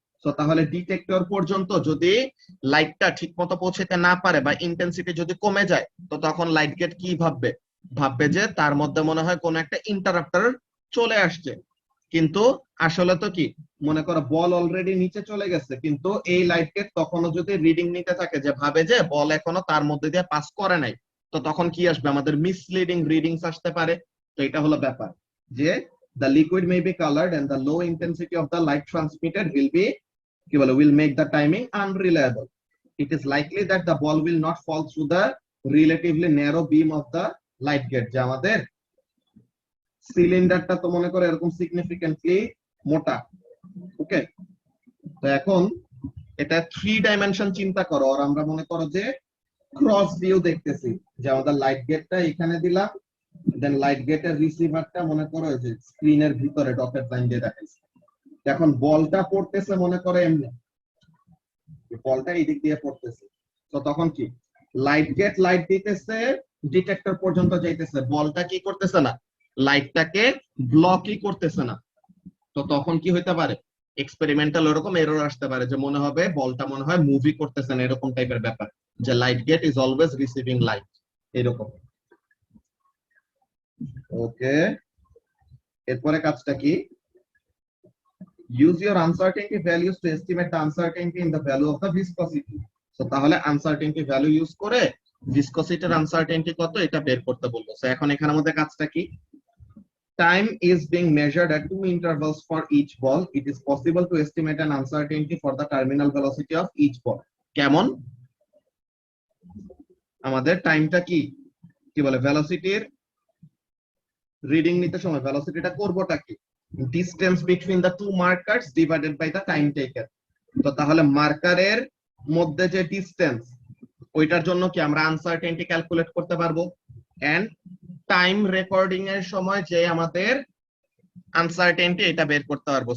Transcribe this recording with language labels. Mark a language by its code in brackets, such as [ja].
[bn] তো তাহলে ডিটেক্টর পর্যন্ত যদি লাইটটা ঠিক মতো পৌঁছাতে না পারে বা ইন্টেন্সিটি যদি কমে যায়, তো তখন লাইট গেট কি ভাববে, ভাববে যে তার মধ্যে মনে হয় কোনো একটা ইন্টারাপ্টার চলে আসছে। কিন্তু আসলে তো কি, মনে করো বল অলরেডি নিচে চলে গেছে, কিন্তু এই লাইট গেট তখনও যদি রিডিং নিতে থাকে যে ভাবে যে বল এখনো তার মধ্যে দিয়ে পাস করে নাই, তো তখন কি আসবে, আমাদের মিসলিডিং রিডিংস আসতে পারে। তো এটা হলো ব্যাপার যে [en] the liquid may be colored and the low intensity of the light transmitted will be কি বলে will make the timing unreliable. It is likely that the ball will not fall through the relatively narrow beam of the light gate. [bn] যে আমাদের সিলিন্ডারটা তো মনে করো এরকম significantly মোটা, ওকে। তো এখন এটা 3 ডাইমেনশন চিন্তা করো, আর আমরা মনে করো যে ক্রস ভিউ দেখতেছি যে আমাদের লাইট গেটটা এখানে দিলাম, দেন লাইট গেটের রিসিভারটা মনে করো যে স্ক্রিনের ভিতরে ডটেড লাইন দিয়ে দেখাইছে। এখন বলটা পড়তেছে মনে করো এমনি, বলটা এই দিক দিয়ে পড়তেছে। তো তখন কি, লাইট গেট লাইট দিতেছে, ডিটেক্টর পর্যন্ত যাইতেছে, বলটা কি করতেছে না, লাইটটাকে ব্লকই করতেছে না। তো তখন কি হইতে পারে, এক্সপেরিমেন্টাল ওরকম এরর আসতে পারে যে মনে হবে বলটা মনে হয় মুভি করতেছে না, এরকম টাইপের ব্যাপার, যে light gate is always receiving light, এরকম। ওকে, এরপরে কাজটা কি, [en] use your uncertainty values to estimate the uncertainty in the value of the viscosity. [bn] So তাহলে uncertainty value ইউজ করে viscosity এর uncertainty কত এটা বের করতে বলবো। সো এখন এখানে আমাদের কাজটা কি, [en] time is being measured at 2 intervals for each ball. It is possible to estimate an uncertainty for the terminal velocity of each ball. [bn] কেমন, আমাদের টাইমটা কি কি বলে ভেলোসিটির রিডিং নিতে সময় ভেলোসিটিটা করবোটা কি, [en] distance between the two markers divided by the time taken. [bn] তো তাহলে মার্কারের মধ্যে যে ডিসটেন্স, ওইটার জন্য কি আমরা আনসার্টেনটি ক্যালকুলেট করতে পারবো, এন্ড টাইম রেকর্ডিং এর সময় যে আমাদের আনসার্টেনটি এটা বের করতে পারবো।